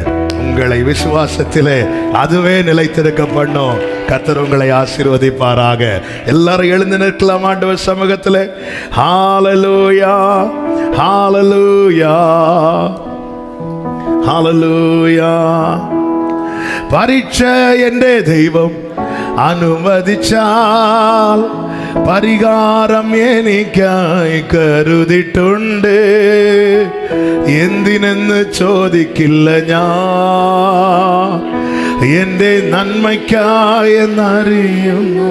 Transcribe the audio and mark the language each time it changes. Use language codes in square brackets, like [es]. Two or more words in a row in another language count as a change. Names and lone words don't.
[ta] உங்களை விசுவாசத்திலே அதுவே நிலைத்திருக்க பண்ணும். கர்த்தர் உங்களை ஆசீர்வதிப்பாராக. எல்லாரும் எழுந்து நிற்கலாம் ஆண்டவர் சமூகத்திலே. ஹalleluya, ஹalleluya, ஹalleluya. [ml] പരീക്ഷ എൻ്റെ ദൈവം അനുവദിച്ചാൽ പരിഹാരം എനിക്കായി കരുതിട്ടുണ്ട്. എന്തിനെന്ന് ചോദിക്കില്ല ഞാൻ, എൻ്റെ നന്മയ്ക്കായി എന്നറിയുന്നു.